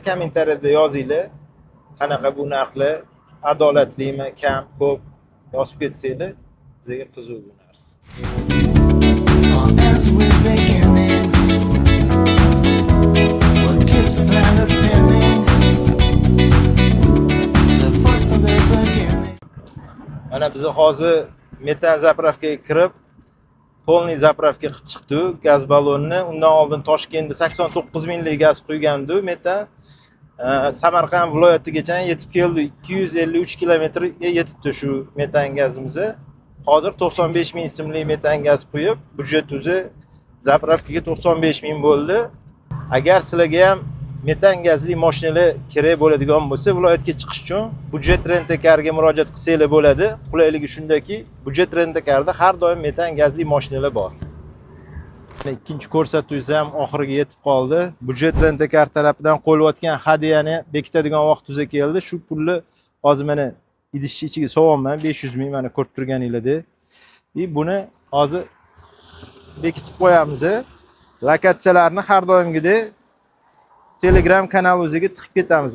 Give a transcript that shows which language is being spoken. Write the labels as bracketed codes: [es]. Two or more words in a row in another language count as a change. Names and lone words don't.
[uz] Kommentariyada yozinglar. Qanaqa bu narxlar adolatlimi, kam, ko'p yozib ketsanglar, bizga qiziq bu narsa. [en] All ends with beginnings. What keeps the planet spinning? The first of the beginning. [uz] Mana biz hozir metan zapravkaga kirib, [ru] polniy zapravka [uz] qilib chiqdi. Gaz ballonni undan oldin Toshkentda 89 minglik gaz quygandu metan. Samarqand viloyatigacha yetib keldi. 253 kilometrga yetibdi shu metan gazimiz. Hozir 95 ming so'mlik metan gaz quyib, budjet o'zi zapravkaga 95 ming bo'ldi. Agar sizlarga ham metan gazli mashinalar kerak bo'ladigan bo'lsa, viloyatga chiqish uchun budjet rent-a-carga murojaat qilsanglar bo'ladi. Qulayligi shundaki, budjet rent-a-carda har doim metan gazli mashinalar bor. Ikkinchi ko'rsatuvimiz ham oxiriga yetib qoldi. Budjet rent-a-car tarafidan qo'yilgan hadyani bekitadigan vaqt o'zi keldi. Shu pulni hozir mana idishni ichiga so'yapman, 500 ming mana ko'rib turganinglarda. Buni hozir bekitib qo'yamiz. Lokatsiyalarni har doimgidek Telegram kanal o'ziga tiqib ketamiz.